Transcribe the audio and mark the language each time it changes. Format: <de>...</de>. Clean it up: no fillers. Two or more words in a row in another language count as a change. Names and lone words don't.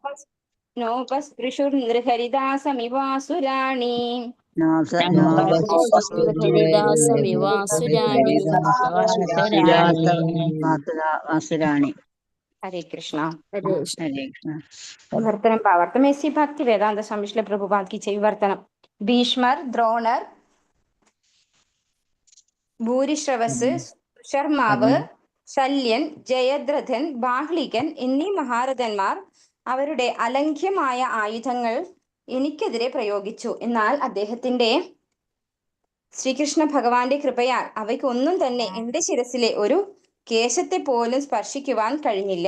<sa>നോപസ്പൃശുർഹരിദാസമിവാസുരാണി. വാസുരാണി. ഹരേ കൃഷ്ണ. ഹരേ കൃഷ്ണ.</sa> <ml>വിവർത്തനം പാവർത്തം. എസ് സി ഭക്തി വേദാന്ത സമിശ്ല പ്രഭുപാദ്</ml> <hi>की जय.</hi> <ml>विवर्तनम. ഭീഷ്മർ, ദ്രോണർ, ഭൂരിശ്രവസ്, ശർമാവ്, ശല്യൻ, ജയദ്രഥൻ, ബാഹ്ലികൻ എന്നീ മഹാരഥന്മാർ അവരുടെ അലംഘ്യമായ ആയുധങ്ങൾ എനിക്കെതിരെ പ്രയോഗിച്ചു. എന്നാൽ അദ്ദേഹത്തിന്റെ ശ്രീകൃഷ്ണ ഭഗവാന്റെ കൃപയാൽ അവയ്ക്കൊന്നും തന്നെ എന്റെ ശിരസിലെ ഒരു കേശത്തെ പോലും സ്പർശിക്കുവാൻ കഴിഞ്ഞില്ല.</ml>